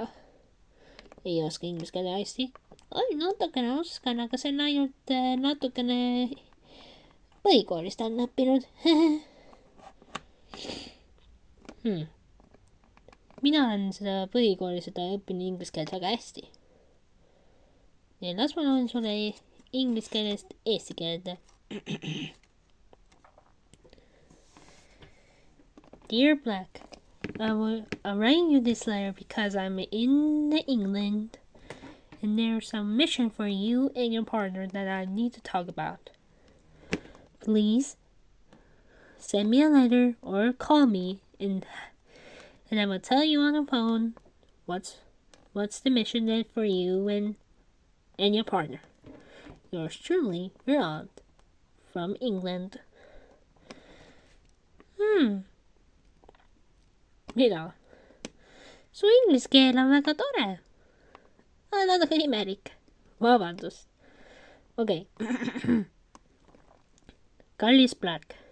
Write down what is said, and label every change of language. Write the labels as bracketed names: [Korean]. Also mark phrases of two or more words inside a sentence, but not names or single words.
[Estonian] Ei oska inglise keele hästi. Natukene oskan, aga see on ainult natukene põhikoolist on õppinud. Mina olen seda põhikoolis õppinud inglise keelt väga hästi. Ja las ma loen sulle inglise keelest eesti keelde. [English] Dear Black, I'm writing you this letter because I'm in England and there's some mission for you and your partner that I need to talk about. Please send me a letter or call me and I will tell you on the phone what's the mission then for you and your partner. Yours truly, your aunt from England. [Estonian] Mida? Su inglise keel on väga tore. Natuke imelik. Vabandust. Okei. Kallis Black.